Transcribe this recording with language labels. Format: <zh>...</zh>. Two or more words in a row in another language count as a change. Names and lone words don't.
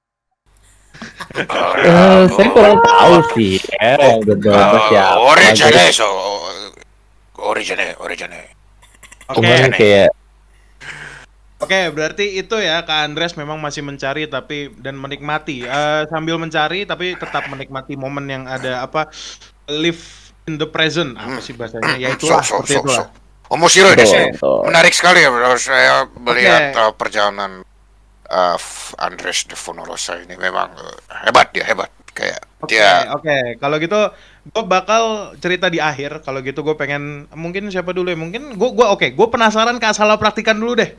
<id>Saya kurang tahu sih ya yang gegabah siapa. Origine, so origine. Cuman Oke. kayak Oke, berarti itu ya Kak Andres memang masih mencari tapi dan menikmati sambil mencari tapi tetap menikmati momen yang ada</id> <en>live in the present</en> <id>apa sih bahasanya? Ya itulah seperti itulah.</id> <ja>面白いです.</ja> <id>betul. Menarik sekali ya bro. Saya melihat perjalanan Andres Devonolosa ini memang hebat kayak Oke, dia. oke. Kalau gitu gue bakal cerita di akhir. Kalau gitu gue pengen mungkin siapa dulu ya? Mungkin gue penasaran Kak Salah praktikan dulu deh.</id>